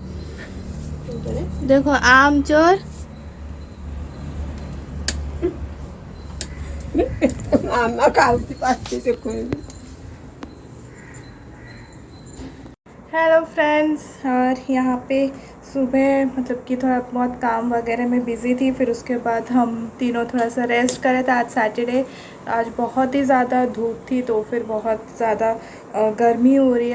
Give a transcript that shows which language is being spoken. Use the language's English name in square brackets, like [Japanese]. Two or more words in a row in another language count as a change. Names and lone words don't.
[Hindi] देखो आम चोर [Odia] ମାମା ଖାଉଛି ପାଟି ଦେଖୁନି। [English] hello friends, [Hindi] और यहाँ पे सुबह मतलब कि थोड़ा बहुत काम वगैरह में बिज़ी थी, फिर उसके बाद हम तीनों थोड़ा सा रेस्ट करे थे। आज सैटरडे, आज बहुत ही ज़्यादा धूप थी, तो फिर बहुत ज़्यादा गर्मी हो रही है।